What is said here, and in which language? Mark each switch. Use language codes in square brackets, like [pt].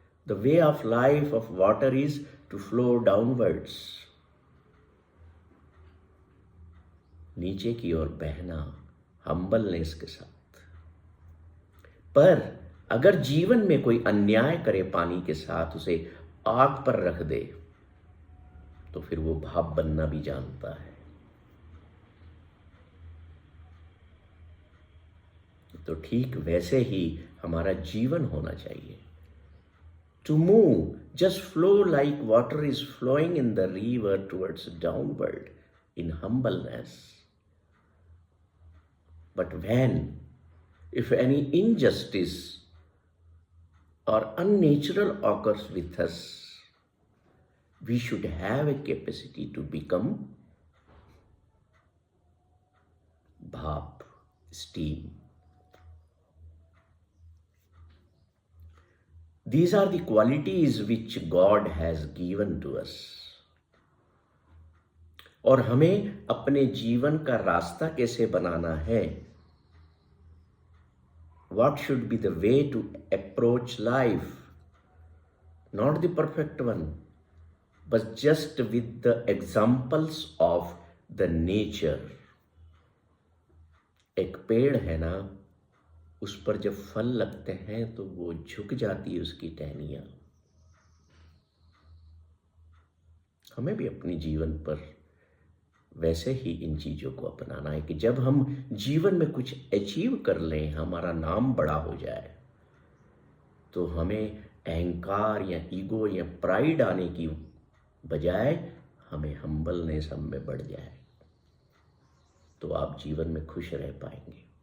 [en] The way of life of water is to flow downwards. [hi] नीचे की ओर बहना, humbleness के साथ। पर अगर जीवन में कोई अन्याय करे पानी के साथ, उसे आग पर रख दे, तो फिर वो भाप बनना भी जानता है। तो ठीक वैसे ही हमारा जीवन होना चाहिए। [en] To move Just flow like water is flowing in the river towards downward in humbleness. But when, if any injustice or unnatural occurs with us, we should have a capacity to become bhap, steam. These are the qualities which God has given to us. [hi] और हमें अपने जीवन का रास्ता कैसे बनाना है? [en] What should be the way to approach life? Not the perfect one, but just with the examples of the nature. [hi] एक पेड़ है ना, उस पर जब फल लगते हैं तो वो झुक जाती है उसकी टहनियां। हमें भी अपने जीवन पर वैसे ही इन चीजों को अपनाना है कि जब हम जीवन में कुछ अचीव कर लें, हमारा नाम बड़ा हो जाए, तो हमें अहंकार या ईगो या प्राइड आने की बजाय हमें हम्बलनेस हम में बढ़ जाए, तो आप जीवन में खुश रह पाएंगे।